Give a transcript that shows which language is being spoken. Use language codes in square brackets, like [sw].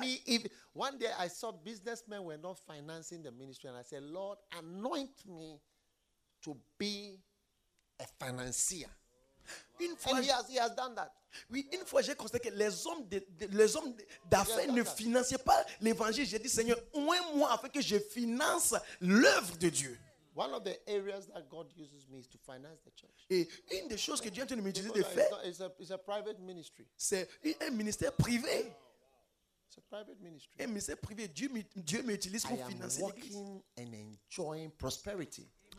[en] Me even, one day, I saw businessmen were not financing the ministry, and I said, "Lord, anoint me to be a financier." [fr] Une fois, [en] and he has done that. [fr] Oui, une fois j'ai constaté que les hommes d'affaires ne finançaient pas l'évangile. J'ai dit, Seigneur, oins-moi afin que je finance l'œuvre de Dieu. [en] One of the areas that God uses me is to finance the church. [fr] Et une des choses que Dieu est en train de m'utiliser de faire, [en] it's a private ministry. [fr] C'est un ministère privé. [en] It's a private ministry. [fr] Un ministère privé. Dieu m'utilise pour financer l'église. [en] I am walking and enjoying prosperity.